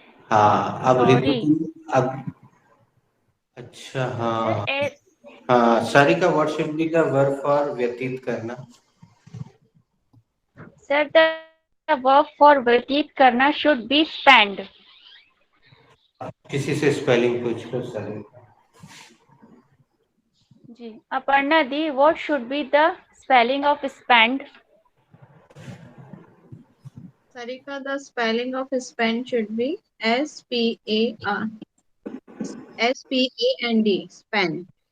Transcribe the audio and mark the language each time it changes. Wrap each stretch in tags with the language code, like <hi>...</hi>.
<hi>हाँ अब रितु</hi> <en>Sorry.</en> <hi>अब अच्छा</hi> <en>Sir,</en> <hi>हाँ हाँ</hi> <en>Sarika, what should be the verb for</en> <hi>व्यतीत करना?</hi> <en>sir, the verb for</en> <hi>व्यतीत करना</hi> <en>should be spend.</en> <hi>किसी से स्पेलिंग पूछ लो सारिका।</hi> <en>जी, Aparna di, what should be the spelling of spend? Sarika, the spelling of spend should be S-P-A-R. S-P-A-N-D. Spend.</en>